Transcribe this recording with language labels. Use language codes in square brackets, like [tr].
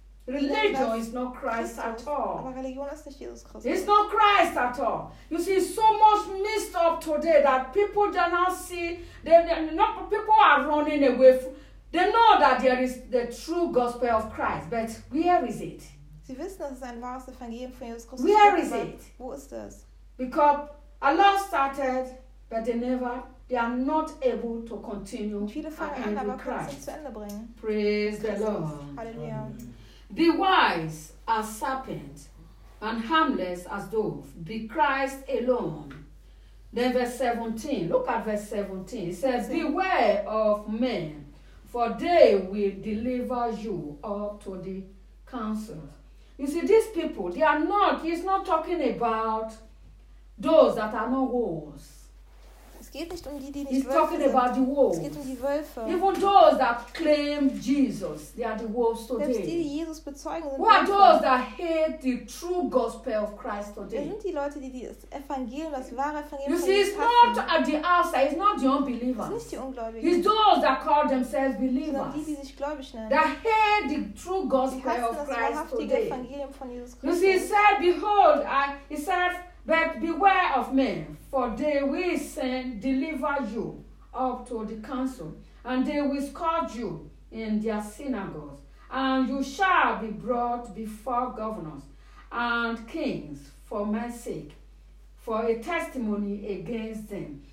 [en] Religion is not Christ at all. [de] Aber Religion ist nicht Jesus Christus. [en] It's not Christ at all. You see, so much messed up today that people do not see. People are running away from. They know that there is the true gospel of Christ, but where is it? [de] Sie wissen, dass es ein wahres Evangelium von Jesus Christus. [en] Where is it? [de] Wo ist das? [en] Because a lot started, but they are not able to continue. [de] Und viele fangen an, aber Christ können es nicht zu Ende bringen. [en] Praise the Lord. [de] Hallelujah. [en] Be wise as serpent and harmless as dove. Be Christ alone. Then verse 17. Look at verse 17. It says, beware of men. For they will deliver you up to the council. You see, these people, they are not, he's not talking about those that are not wolves. [de] Es geht nicht um die [en] he's [de] Wölfe [en] talking [de] sind. [en] About the wolves. [de] Es geht um die Wölfe. [en] Even those that claim Jesus, they are the wolves today. [de] Selbst die Jesus bezeugen, sind [en] who are those that hate the true gospel of Christ today? [de] Sind die Leute, die das Evangelium, das wahre Evangelium [en] you see, it's not at the outside, it's not the unbelievers. [de] Es sind nicht die Ungläubigen. [en] It's those that call themselves believers. [de] Sondern die sich gläubig nennen. [en] That hate the true gospel of Christ today. [de] Evangelium von Jesus Christus. [en] You see, it said, behold, it says, but beware of men, for they will send deliver you up to the council, and they will scourge you in their synagogues, and you shall be brought before governors and kings for my sake, for a testimony against them.